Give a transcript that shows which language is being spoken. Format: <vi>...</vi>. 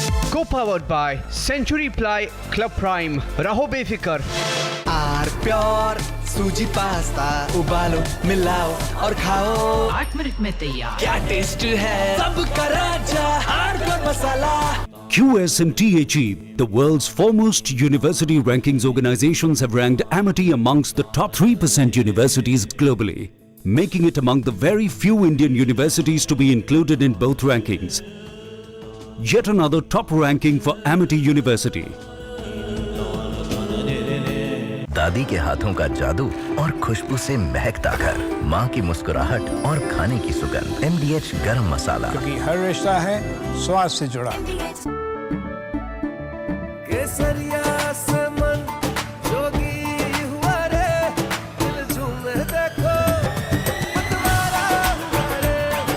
<en>Co-powered by Century Ply Club Prime.</en> <hi>Raho befikar. Are pure सूजी pasta उबालो मिलाओ और खाओ 8 मिनट में तैयार क्या टेस्ट है सबका राजा are pure masala</hi> <en>QS and THE, the world's foremost university rankings organizations, have ranked Amity amongst the top 3% universities globally, making it among the very few Indian universities to be included in both rankings. Yet another top ranking for Amity University.</en> <hi>दादी के हाथों का जादू और खुशबू से महकता घर, माँ की मुस्कुराहट और खाने की सुगंध। MDH गरम मसाला, क्योंकि हर रिश्ता है स्वाद से जुड़ा। केसरिया से मन जोगी हुआ रे, दिल झूमे देखो मतवारा हुआ रे।</hi>